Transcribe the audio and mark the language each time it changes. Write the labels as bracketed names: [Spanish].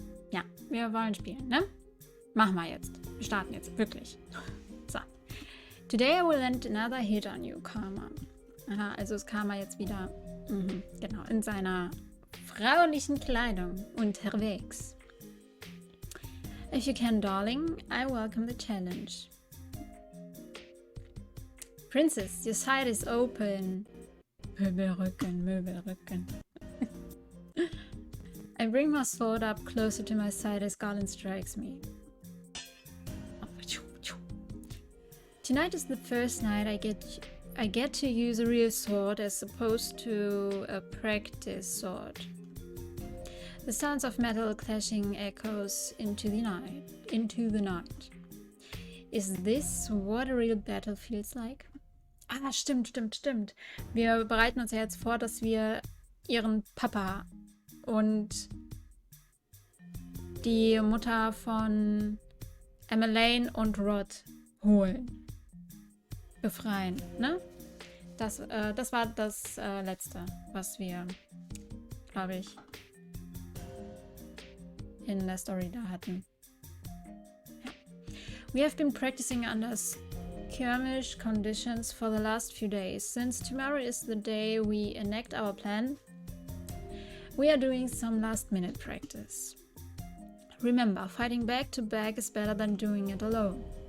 [German] Ja, wir wollen spielen, ne? Machen wir jetzt. Wir starten jetzt, wirklich. So. [English] Today I will land another hit on you, Karma. [German] Aha, also ist Karma jetzt wieder, genau, in seiner fraulichen Kleidung unterwegs. [English] If you can, darling, I welcome the challenge. Princess, your side is open. [German] Möbelrücken. [English] I bring my sword up closer to my side as Garland strikes me. Tonight is the first night I get to use a real sword as opposed to a practice sword. The sounds of metal clashing echoes into the night. Is this what a real battle feels like? [German] Ah, stimmt. Wir bereiten uns ja jetzt vor, dass wir ihren Papa und die Mutter von Emmeline und Rod holen. Befreien, ne? Das war das Letzte, was wir, glaube ich, in der Story da hatten. Ja. [English] We have been practicing under skirmish conditions for the last few days. Since tomorrow is the day we enact our plan, we are doing some last-minute practice. Remember, fighting back to back is better than doing it alone.